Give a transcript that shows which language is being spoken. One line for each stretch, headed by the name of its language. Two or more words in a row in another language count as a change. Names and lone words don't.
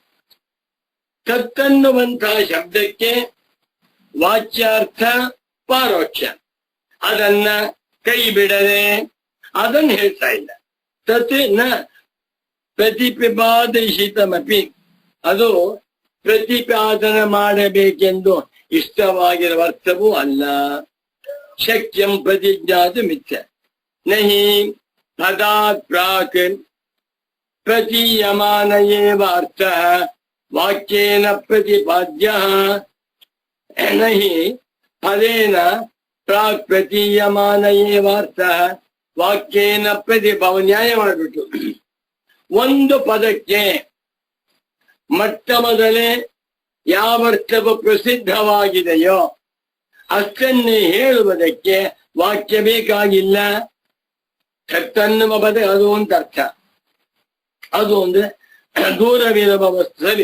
Kannada: ತತ್ತನ್ನುವಂತಹ ಶಬ್ದಕ್ಕೆ ವಾಚ್ಯಾರ್ಥ ಪರೋಕ್ಷ, ಅದನ್ನ ಕೈ ಬಿಡದೆ ಅದನ್ನ ಹೇಳ್ತಾ ಇಲ್ಲ.
Sanskrit: ತತ್ ನ ಪ್ರತಿಪಿಪಾದಿಸಿತಮಪಿ,
Kannada: ಅದು ಪ್ರತಿಪಾದನ ಮಾಡಬೇಕೆಂದು ಇಷ್ಟವಾಗಿರುವ ಅರ್ಥವೂ ಅಲ್ಲ.
Sanskrit: ಶಕ್ಯಂ ಪ್ರತಿಜ್ಞಾತು ಮಿಥ್ಯ ನಹಿ ಪದಾತ್ ಪ್ರಾಕ್ ಪ್ರತೀಯಮಾನ ಏವ ಅರ್ಥಃ ವಾಕ್ಯೇನ ಪ್ರತಿಪಾದ್ಯಃ ನಹಿ ಪದೇನ ಪ್ರಾಕ್ ಪ್ರತೀಯಮಾನ ಏವ ಅರ್ಥಃ ವಾಕ್ಯೇನ ಪ್ರತಿಭಾವ.
Kannada: ನ್ಯಾಯ ಮಾಡಿಬಿಟ್ಟು ಒಂದು ಪದಕ್ಕೆ ಮೊಟ್ಟ ಮೊದಲೇ ಯಾವರ್ಥವು ಪ್ರಸಿದ್ಧವಾಗಿದೆಯೋ ಅಷ್ಟನ್ನೇ ಹೇಳುವುದಕ್ಕೆ ವಾಕ್ಯ ಬೇಕಾಗಿಲ್ಲ. ತತ್ತನ್ನುವ ಪದ ಅದು ಒಂದು ಅರ್ಥ, ಅದು ಒಂದು ದೂರವಿರುವ ವಸ್ತುವೇ.